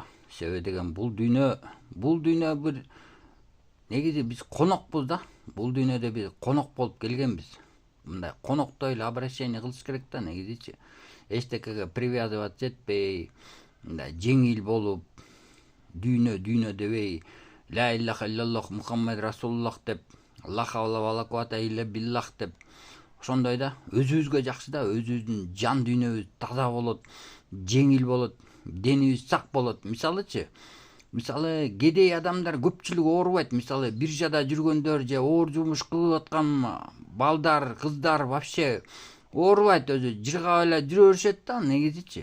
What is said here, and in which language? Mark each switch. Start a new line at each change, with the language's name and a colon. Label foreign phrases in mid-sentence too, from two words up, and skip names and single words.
Kyrgyz: Себеби деген бул дүйнө бир негизи биз конокпуз да. Бул дүйнөдө биз конок болуп келгенбиз. Мындай коноктой эле обращение кылыш керек да, негизичи. Эчтекеге привязывать этпей, мындай жеңил болуп, дүйнө дебей,
Arabic: لا إله إلا الله محمد رسول الله деп, لا حول ولا قوة إلا بالله
Kyrgyz: деп, ошондой да. Өзүбүзгө жакшы да, өзүбүздүн жан дүйнөбүз таза болот, жеңил болот, денибиз сак болот. Мисалы, кедей адамдар көпчүлүгү оорубайт. Мисалы, биржада жүргөндөр же оор жумуш кылып аткан балдар, кыздар вообще оорубайт, өзү жыргап эле жүрө беришет да, негизичи.